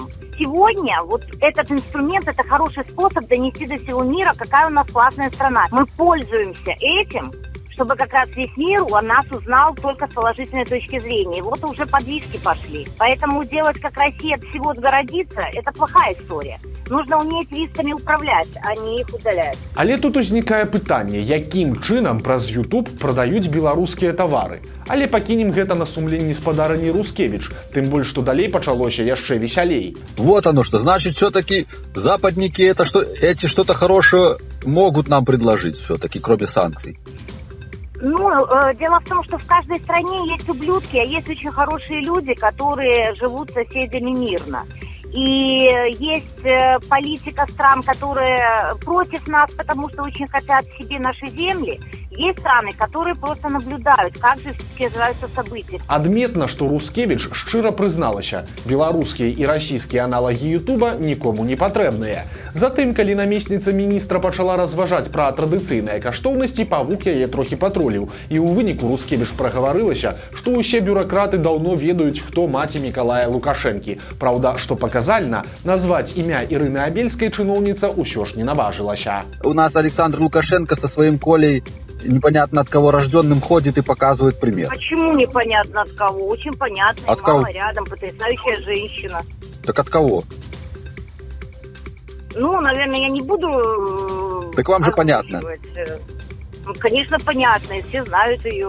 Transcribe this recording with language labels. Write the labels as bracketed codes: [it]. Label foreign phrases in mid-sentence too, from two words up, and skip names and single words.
[ru] Сегодня вот этот инструмент – это хороший способ донести до всего мира, какая у нас классная страна. Мы пользуемся этим, чтобы как раз весь мир о нас узнал только с положительной точки зрения. И вот уже подвижки пошли. Поэтому делать, как Россия от всего отгородиться, это плохая история. Нужно уметь рисками управлять, а не их удалять. [be] Але тут узнікае пытанне, якім чынам праз YouTube прадаюць беларускія тавары. Але пакінем гэта на сумленні спадарыні Рускевіч, тым больш, што далей пачалося яшчэ весялей. [ru] Вот оно что. Значит, все-таки западники эти что-то хорошее могут нам предложить все-таки, кроме санкций. Дело в том, что в каждой стране есть ублюдки, а есть очень хорошие люди, которые живут с соседями мирно. И есть политика стран, которые против нас, потому что очень хотят себе наши земли. Есть страны, которые просто наблюдают, как же все-таки развиваются события. [be] Адметна, што Рускевіч шчыра прызналася, беларускія і расійскія аналагі Ютуба нікому не патрэбныя. Затым, калі намесніца міністра пачала разважаць пра традыцыйныя каштоўнасці, павук яе трохі патроліў. І ў выніку Рускевіч прагаварылася, што ўсе бюракраты даўно ведаюць, хто маці Мікалая Лукашэнкі. Праўда, што паказальна, назваць імя Ірыны Абельскай чыноўніца ўсё ж не наважылася. [ru] У нас Александр Лукашенко со своим Колей непонятно от кого рожденным ходит и показывает пример. Почему непонятно от кого? Очень понятно. От мама кого? рядом, потрясающая женщина. Так от кого? Наверное, я не буду... Так вам же понятно. Конечно, понятно, и все знают ее.